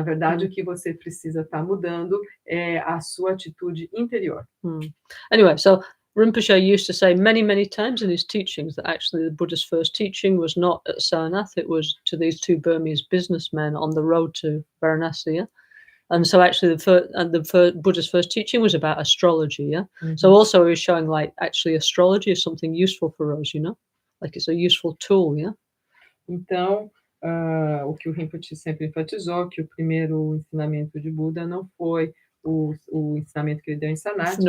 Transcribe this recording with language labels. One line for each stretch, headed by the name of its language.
Portuguese: Na verdade, o que você precisa estar mudando é a sua atitude interior.
English: Anyway, so Rinpoche used to say many, many times in his teachings that actually the Buddha's first teaching was not at Sarnath, it was to these two Burmese businessmen on the road to Varanasi, yeah? And so actually the Buddha's first teaching was about astrology, yeah? So also he was showing like actually astrology is something useful for us, Like it's a useful tool, yeah?
Portuguese: Então, o que o Rinpoche sempre enfatizou, que o primeiro ensinamento de Buda não foi o ensinamento que ele deu em Sarnath.